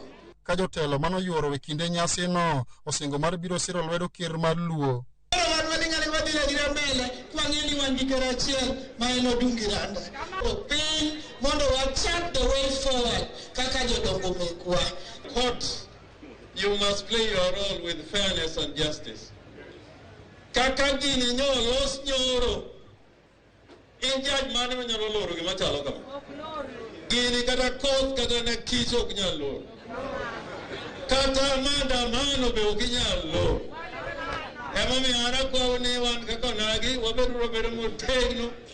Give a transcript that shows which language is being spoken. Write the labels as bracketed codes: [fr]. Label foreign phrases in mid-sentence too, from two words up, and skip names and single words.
[luo] Ka jotelo mano yuoro e kinde nyasi no osingo mar biro siro lwedo ker mar Luo. [en] Court, you must play your role with fairness and justice. [luo] Kaka gini los nyoro. In judge mane manyalo loro gima chalo kama. Gini kata koth kata na kich ok nyal loro. Kata maandamano be ok nyal loro. Ema mi ana kwa ni wan kaka nagi wabedo motegno.